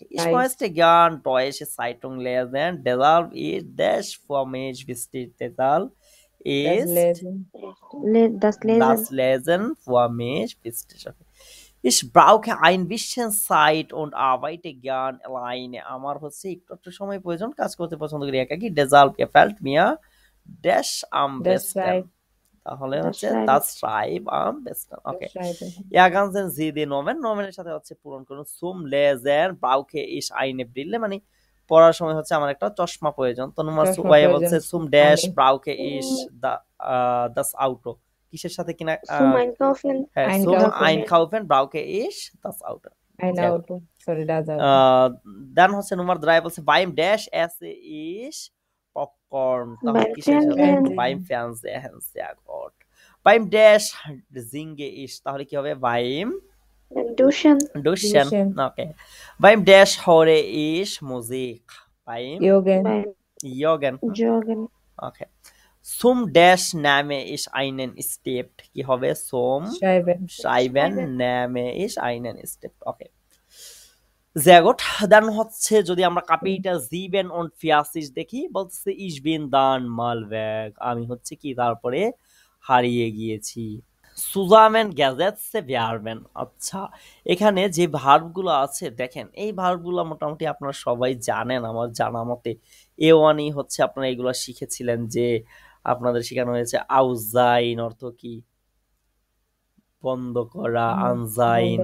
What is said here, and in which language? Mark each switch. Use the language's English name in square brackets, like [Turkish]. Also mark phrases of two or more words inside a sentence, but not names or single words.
[German] Ich möchte gern deutsche Zeitung lesen, deshalb ist das für mich wichtig. Deshalb Das ist Lesen. Das Lesen. das Lesen für mich wichtig. Okay. Ich brauche ein bisschen Zeit und arbeite gern alleine. [Bangla] আমার হচ্ছে একটু সময় প্রয়োজন, কাজ করতে পছন্দ করি একাকী। [German] Deshalb gefällt mir das am Das besten. Schreiben. [Bangla] তাহলে [German] Das [Bangla] হচ্ছে [German] Schreiben. das Schreiben am besten. Das Okay. Schreiben. Ergänzen Sie die Nomen, [Bangla] নোমেনের সাথে হচ্ছে পূরণ করুন। [German] Zum Lesen brauche ich eine Brille, [Bangla] মানে পড়ার সময় হচ্ছে আমার একটা চশমা প্রয়োজন। তো নম্বর চশমা 2 প্রয়োজন। [German] বলছে zum dash [Bangla] আমি। [German] brauche ich das Auto, [Bangla] কিসের সাথে কিনা? [German] Zum Einkaufen. হ্যাঁ, zum Einkaufen. Einkaufen brauche ich das Auto. Ein Sehr Auto. Sorry, das Auto. dann [Bangla] হচ্ছে নম্বর 3 বলছে [German] beim dash esse ich Popcorn, [Bangla] তাহলে [German] Beim [Bangla] কিসের সাথে? [German] Fernsehen. beim Fernsehen, sehr gut. beim dash singe ich, [Bangla] তাহলে কি হবে? [German] beim Duschen. Duschen. Duschen. Okay. Beim dash höre ich Musik. Beim Jürgen. Beim Joggen. Joggen. Okay. Zum dash nehme ich einen Stift. [Bangla] কি হবে? [German] Zum Schreiben. Schreiben nehme ich einen Stift. Okay. Sehr gut. Dann [Bangla] হচ্ছে যদি আমরা [German] Kapitel 7 und 40 [Bangla] দেখি, বলছে [German] ich bin dann mal weg, [Bangla] আমি হচ্ছে কি তারপরে হারিয়ে গিয়েছি। [German] zusammen gesetzte Verben। [Bangla] আচ্ছা, এখানে যে ভার্বগুলো আছে দেখেন, এই ভার্বগুলো মোটামুটি আপনারা সবাই জানেন আমার জানা মতে। A1 হচ্ছে আপনারা এগুলো শিখেছিলেন, যে আপনাদের শেখানো হয়েছে আউজাইন অর্থ কি? বন্ধ করা, আনজাইন